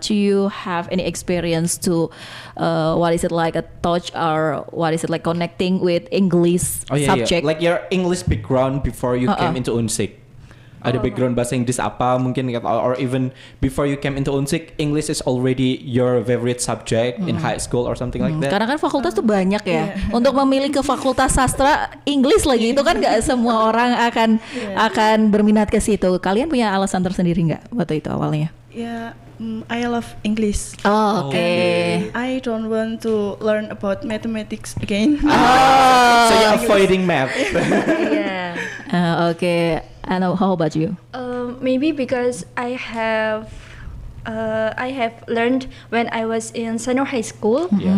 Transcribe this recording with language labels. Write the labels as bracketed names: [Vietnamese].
[English] Do you have any experience to, what is it like a touch or what is it like connecting with English subject? Like your English background before you came into Unsik. [Indonesian] Ada background bahasa Inggris apa mungkin, [English] or even before you came into Unsik, English is already your favorite subject in high school or something like that. [Indonesian] Karena kan fakultas tuh banyak ya. Untuk memilih ke fakultas sastra Inggris lagi itu kan nggak semua orang akan berminat ke situ. Kalian punya alasan tersendiri nggak waktu itu awalnya? [English] Yeah, I love English. [Indonesian] Oh, oke. [English] I don't want to learn about mathematics again. So you're avoiding math. Yeah. Oke. And how about you? Maybe because I have learned when I was in Sanur High School.